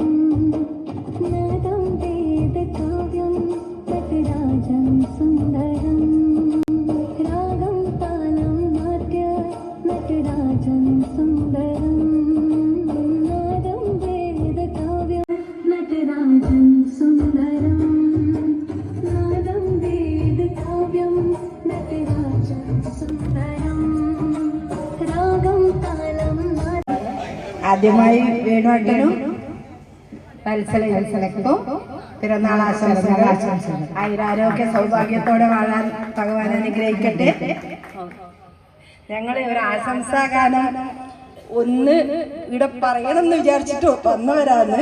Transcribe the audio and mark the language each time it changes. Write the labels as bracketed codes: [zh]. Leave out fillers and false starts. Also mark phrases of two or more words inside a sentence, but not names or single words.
[sa] नादं वेदकाव्यं नटराजं सुन्दरं रागं तालं नाट्य नटराजं सुन्दरं नादं वेदकाव्यं नटराजं सुन्दरं नादं वेदकाव्यं नटराजं सुन्दरं रागं तालं [ml] ആദ്യമായി വേണുവേട്ടനും വത്സലയ്ക്കും പിറന്നാൾ ആശംസകൾ. ആയുരാരോഗ്യ സൗഭാഗ്യത്തോടെ വാഴാൻ ഭഗവാൻ അനുഗ്രഹിക്കട്ടെ. ഞങ്ങൾ ഒരു ആശംസാഗാനം ഒന്ന് ഇവിടെ പറയണമെന്ന് വിചാരിച്ചിട്ട് വന്നവരാണ്.